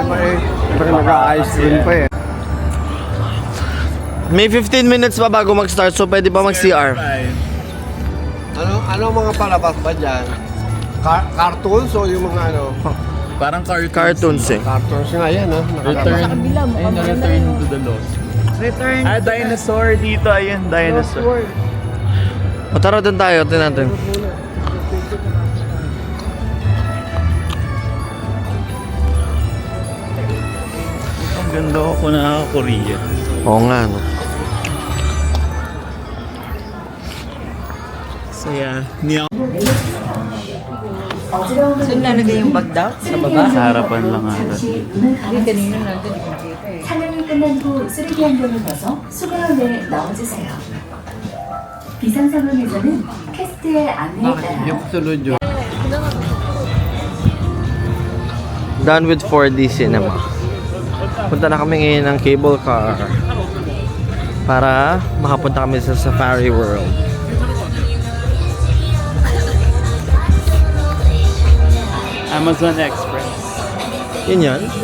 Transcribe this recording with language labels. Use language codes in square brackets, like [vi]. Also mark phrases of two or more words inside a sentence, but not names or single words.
[tl] Pero nag-a-ice cream pa eh. May 15 minutes pa bago mag-start, so pwede pa mag-CR. Ano mga palabas ba dyan? Cartoons o yung mga ano? Parang cartoon. Cartoons eh. Cartoons nga yan, ha? [en] Return. Ayun, return to the lost. Return. [tl] Ah, dinosaur dito. Ayun, dinosaur. O tara doon tayo, tingnan natin. Ang ganda ko nakaka-Korea. Oo nga, no? Saya. Niya. Saan nalagay yung bag daw? Sa baba? Sa harapan lang ata. Hindi, kanina nandun. Hindi ko nakita eh. [ko] 촬영이 끝난 후 쓰레기 한 병을 넣어서 수거함에 넣어주세요. 비상 상황에서는 퀘스트의 안내에 따라 [tl] Yung sunod yun. [en] Done with 4D cinema. [tl] Punta na kami ngayon ng [en] cable car [tl] para makapunta kami sa Safari World. Amazon Express. Yun yan.